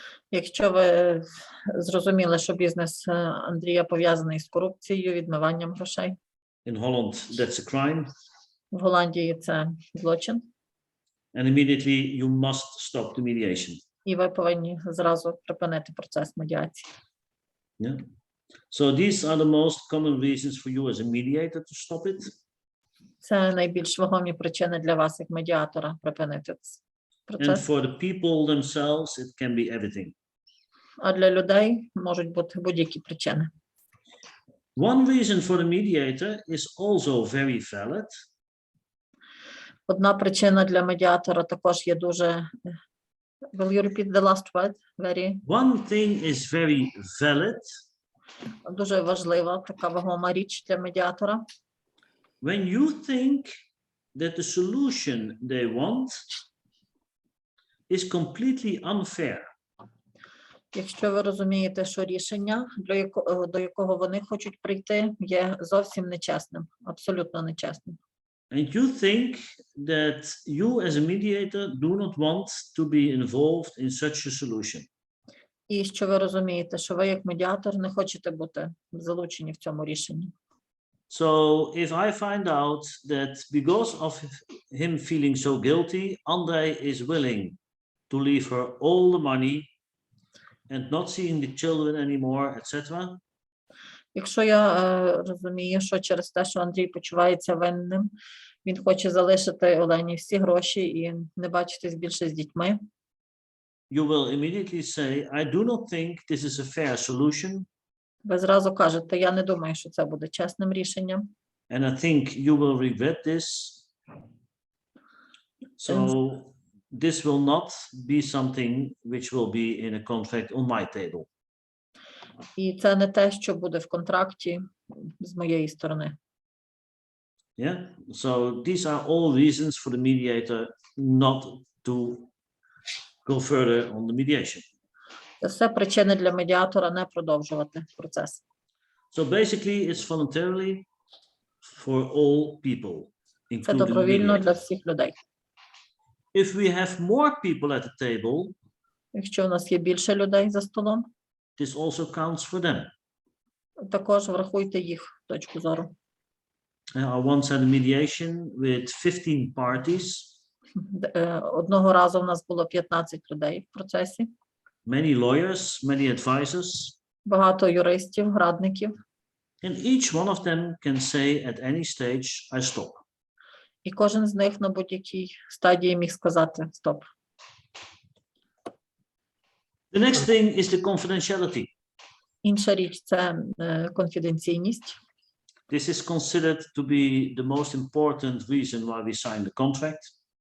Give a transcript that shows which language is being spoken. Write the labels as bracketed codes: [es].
[uk] Якщо ви зрозуміли, що бізнес Андрія пов'язаний з корупцією, відмиванням грошей. [en] In Holland, that's a crime. [uk] В Голландії це злочин. [en] And immediately you must stop the mediation. [uk] І ви повинні зразу припинити процес медіації. [en] Yeah. So these are the most common reasons for you as a mediator to stop it. [uk] Це найбільш вагомі причини для вас як медіатора припинити [en] And [uk] процес. [en] for the people themselves, it can be everything. [uk] А для людей можуть бути будь-які причини. [en] One reason for the mediator is also very valid. [uk] Одна причина для медіатора також є дуже. [en] Will you repeat the last word? Very. One thing is very valid. [uk] Дуже важлива, така вагома річ для медіатора. [en] When you think that the solution they want is completely unfair. [uk] Якщо ви розумієте, що рішення, до якого вони хочуть прийти, є зовсім нечесним, абсолютно нечесним. [en] And you think that you as a mediator do not want to be involved in such a solution. [uk] І що ви розумієте, що ви як медіатор не хочете бути залучені в цьому рішенні. [en] So if I find out that because of him feeling so guilty, Andrei is willing to leave her all the money and not seeing the children anymore, etc. [uk] Якщо я розумію, що через те, що Андрій почувається винним, він хоче залишити Олені всі гроші і не бачитись більше з дітьми. [en] You will immediately say, I do not think this is a fair solution. [uk] Ви зразу кажете, я не думаю, що це буде чесним рішенням. [en] And I think you will regret this. So this will not be something which will be in a contract on my table. [uk] І це не те, що буде в контракті з моєї сторони. [en] Yeah. So these are all reasons for the mediator not to go further on the mediation. [uk] Це все причини для медіатора не продовжувати процес. [en] So basically it's voluntarily for all people, [uk] Це [en] including the [uk] добровільно для [en] mediator. [uk] всіх людей. [en] If we have more people at the table, [uk] Якщо у нас є більше людей за столом, [en] this also counts for them. [uk] також врахуйте їх точку зору. [en] I once had a mediation with 15 parties. [uk] Одного разу в нас було 15 людей в процесі. [en] Many lawyers, many advisors, [uk] Багато юристів, радників. [en] and each one of them can say at any stage, I stop. [uk] І кожен з них на будь-якій стадії міг сказати «стоп». [en] The next thing is the confidentiality. [uk] Інша річ – це конфіденційність. [en] This is considered to be the most important reason why we sign the contract.